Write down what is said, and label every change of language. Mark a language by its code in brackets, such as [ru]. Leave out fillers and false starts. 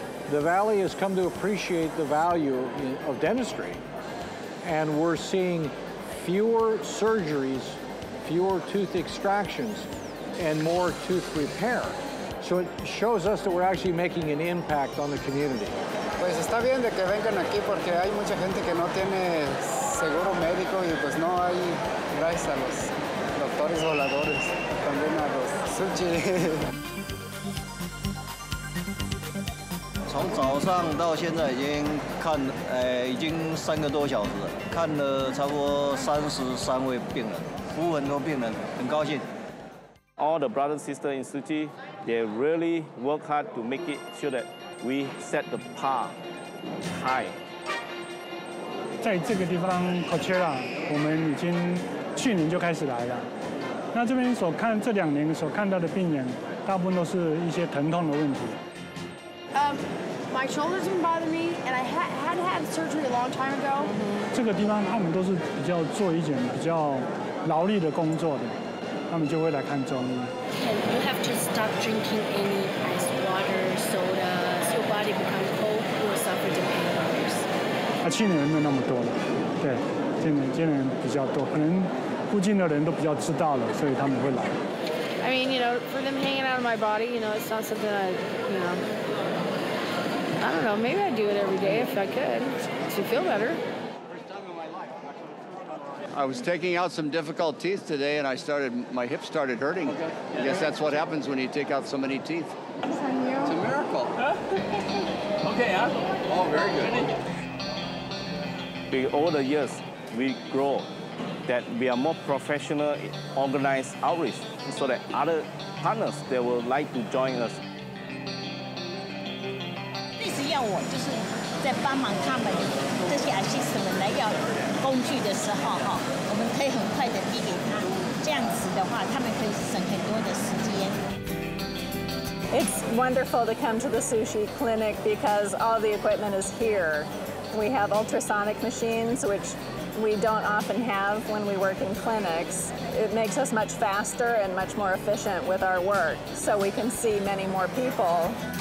[en] The valley has come to appreciate the value of dentistry, and we're seeing fewer surgeries, fewer tooth extractions, and more tooth repair. So it shows us that we're actually making an impact on the community. [es] Pues está bien de que vengan aquí porque hay mucha gente que no tiene seguro médico y pues no hay, gracias a los doctores voladores, también a los Tzu Chi. [zh] 从早上到现在已经3个多小时了，看了差不多33位病人，服务很多病人，很高兴。 [en] All the brothers and sisters in Tzu Chi, they really work hard to make it sure that we set the bar high. [zh] 在这个地方 Coachella， 我们已经去年就开始来了。那这边这2年所看到的病人，大部分都是一些疼痛的问题。 [en] My shoulders been bothering me, and I had surgery a long time ago. [zh] 这个地方他们都是比较做一点比较劳力的工作的，他们就会来看中医。 [en] And you have to stop drinking any ice water, sodas. Your body becomes cold. You will suffer the pain. [zh] 青年人没有那么多了，对，青年人比较多，可能附近的人都比较知道了，所以他们会来。 [en] I mean, for them hanging out of my body, it's not something that, I don't know, maybe I'd do it every day if I could to feel better. I was taking out some difficult teeth today, and my hip started hurting. I guess that's what happens when you take out so many teeth. It's a miracle. Okay, huh? Oh, very good. With all the years, we grow that we are more professional, organized outreach, so that other partners they will like to join us. [zh] 意思要我就是在帮忙他们这些 assistant 们来要工具的时候我们可以很快的递给他，这样子的话，他们可以省很多的时间。 [en] It's wonderful to come to the Tzu Chi clinic because all the equipment is here. We have ultrasonic machines, which we don't often have when we work in clinics. It makes us much faster and much more efficient with our work, so we can see many more people.